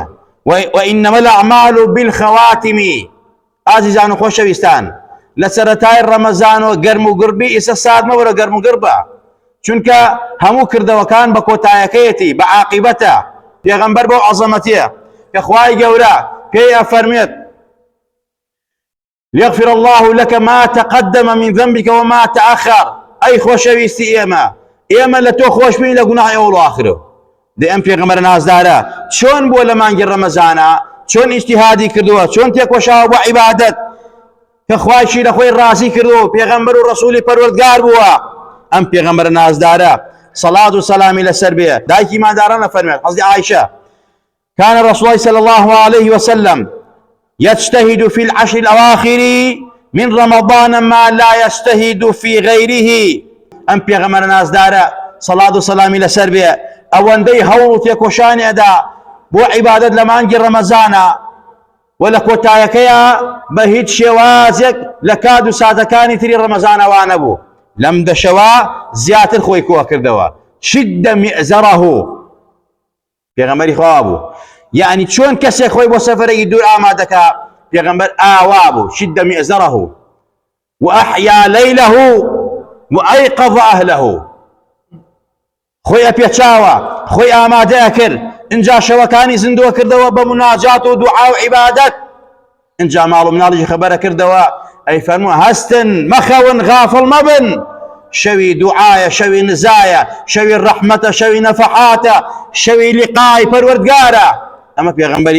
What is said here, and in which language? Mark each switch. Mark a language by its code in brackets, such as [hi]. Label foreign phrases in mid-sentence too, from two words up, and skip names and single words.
[ar] وئینەمە الأعمال بالخەواتم. [ckb] ئازیزان و خۆشەویستان، لە سەرەتای ڕەمەزانەوە گەرم و گڕبی ئێستا سارد مەبەرە، گەرم و گڕبە، چونکە هەموو کردەوەکان بە کۆتایەکەیەتی، بە عاقیبەتە. پێغەمبەر بۆ عەزەمەتیە کە خوای گەورە پێی ئەفەرمێت: [ar] ليغفر الله لك ما تقدم من ذنبك وما تأخر. [ckb] ئەی خۆشەویستی ئێمە لە تۆ خۆش بین لە گوناحی ئەوڵ و ئاخرە. دەی ئەم پێغەمبەرە نازدارە چۆن بۆ لە مانگی ڕەمەزانە چۆن ئیجتیهادی کردووە، چۆن تێکۆشاوە بۆ عیبادەت کە خوایشی لە خۆی ڕازی کردووە، پێغەمبەر و ڕەسوولی پەروەردگار بووە. ئەم پێغەمبەرە نازدارە صلاة و سلامی لەسەر بێ دایکی ماداران ئەفەرمێت، حەزرەتی عایشە: [ar] كان رسول الله صلى الله عليه وسلم يجتهد في العشر الأواخر من رمضان ما لا يجتهد في غيره. [ckb] أم پیغمبر نازدارە صلاة و سلامی لەسەر بێ ئەوەندەی هەوڵ و تێکۆشانی ئەدا بۆ عیبادەت لە مانگی ڕەمەزانە و لە کۆتایەکەیە بە هیچ شێوازێک لە کات و ساتەکانی تری ڕەمەزانەوە نەبوو. لەم دەشەوە زیاتر خۆی کۆ کردەوە. [ar] شد مئزره، [ckb] پێغەمبەری خوا بوو، یعنی چۆن کەسێک خۆی بۆ سەفەرێکی دوور ئامادەکە، پێغەمبەر ئاوا بوو. [ar] شد مئزره وأحيا ليله وأيقظ أهله. [ckb] خۆی ئەپێچاوە خۆی ئامادەیە کرد اینجا شەوەکانی زیندووە کردەوە بە مناجات و دوعا و عیبادەت اینجا ماڵ و مناڵیشی خەبەرە کردەوە ئەی فەرمووە هەستن مەخەون غافڵ مەبن شەوی دوعایە شەوی نزایە شەوی ڕەحمەتە شەوی نەفەحاتە شەوی لیقای پەروەردگارە ئەمە پێغەمبەری